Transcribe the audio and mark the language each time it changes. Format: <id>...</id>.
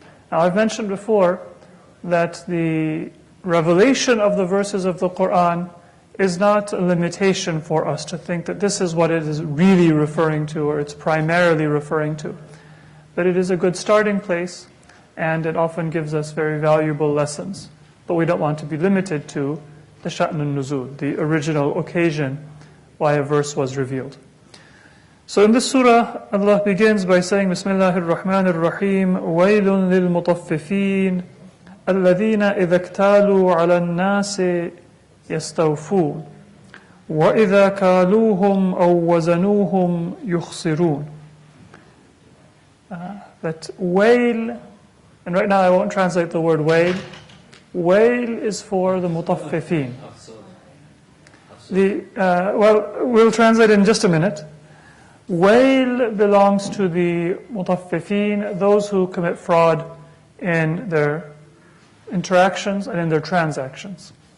<en>Now, I've mentioned before that the revelation of the verses of the Quran is not a limitation for us to think that this is what it is really referring to or it's primarily referring to. But it is a good starting place, and it often gives us very valuable lessons. But we don't want to be limited to the sha'n al-nuzul, the original occasion why a verse was revealed. So in this surah, Allah begins by saying,</en> <ar>Bismillahir Rahmanir Rahim, وَيْلٌ لِلْمُطَفِّفِينَ الَّذِينَ إِذَا اكْتَالُوا عَلَى النَّاسِ يَسْتَوْفُونَ وَإِذَا كَالُوهُمْ أَوْ وَزَنُوهُمْ يُخْسِرُونَ.</ar> <en>That wail, and right now I won't translate the word wail. Wail is for the mutaffifin. We'll translate in just a minute. Wail belongs to the mutaffifin, those who commit fraud in their interactions and in their transactions.</en>